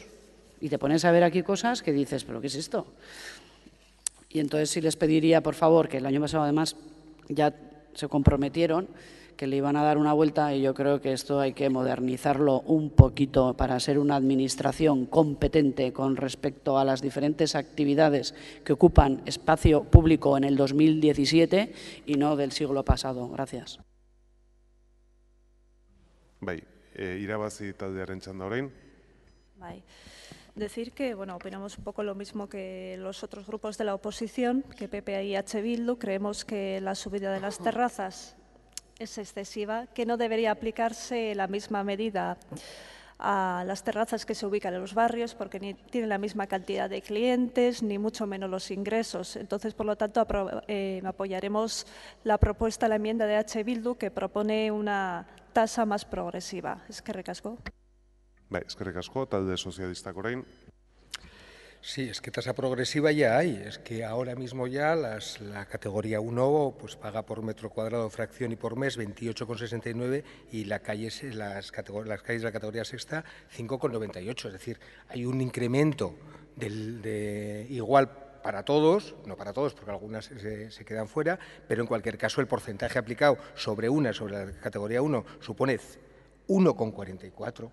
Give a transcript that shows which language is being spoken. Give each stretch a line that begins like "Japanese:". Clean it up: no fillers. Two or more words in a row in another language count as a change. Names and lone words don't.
Spanish: Y te pones a ver aquí cosas que dices, ¿pero qué es esto? Y entonces sí les pediría, por favor, que el año pasado además ya se comprometieron que le iban a dar una vuelta y yo creo que esto hay que modernizarlo un poquito para ser una administración competente con respecto a las diferentes actividades que ocupan espacio público en el 2017 y no del siglo pasado. Gracias.
Basque: Bai, irabazi taldearen txanda orain. Bai.
Spanish: Decir que, bueno, opinamos un poco lo mismo que los otros grupos de la oposición, que PP y H. Bildu. Creemos que la subida de las terrazas es excesiva, que no debería aplicarse la misma medida a las terrazas que se ubican en los barrios, porque ni tienen la misma cantidad de clientes, ni mucho menos los ingresos. Entonces, por lo tanto, apoyaremos la propuesta, la enmienda de H. Bildu, que propone una tasa más progresiva.
Basque: Eskerrik asko. Bai, eskerrik asko, talde sozialistak orain.
Spanish: Sí, es que tasa progresiva ya hay. Es que ahora mismo ya la categoría 1 pues paga por metro cuadrado, fracción y por mes 28,69 y las calles de la categoría sexta 5,98. Es decir, hay un incremento igual para todos, no para todos porque algunas se quedan fuera, pero en cualquier caso el porcentaje aplicado sobre la categoría 1 supone 1,44.